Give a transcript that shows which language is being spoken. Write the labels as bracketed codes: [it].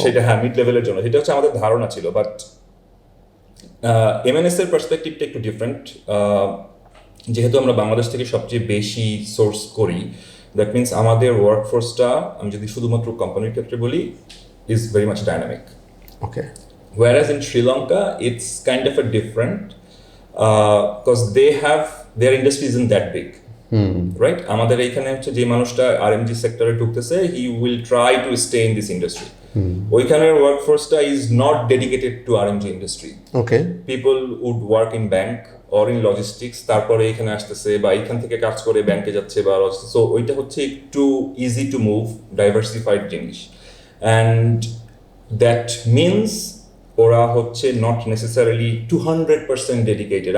[bn] সেটা হ্যাঁ, মিড লেভেলের জন্য, সেটা হচ্ছে আমাদের ধারণা ছিল। বাট এমএনএস এর পার্সপেক্টিভটা একটু ডিফারেন্ট। যেহেতু আমরা বাংলাদেশ থেকে সবচেয়ে বেশি সোর্স করি, [en] that means [bn] আমাদের ওয়ার্কফোর্সটা, আমি যদি শুধুমাত্র কোম্পানির ক্ষেত্রে বলি, [en] Is very much dynamic. [bn] Okay, [en] whereas in Sri Lanka it's kind of a different because their industry isn't that big, right? [bn] আমাদের এখানে হচ্ছে যে মানুষটা আরএমজি সেক্টরে ঢুকতেছে, [en] he will try to stay in this industry. [bn] ওইখানের ওয়ার্কফোর্সটা [en] is not dedicated to RMG industry. Okay, people would work in bank or in logistics, [bn] তারপরে এখানে আসতেছে বা এখান থেকে কাজ করে ব্যাংকে যাচ্ছে বা সো ওইটা হচ্ছে একটু [en] easy to move, [bn] ডাইভার্সিফাইড জিনিস। [en] and that means [bn] ওরা হচ্ছে [en] Not necessarily 200% dedicated.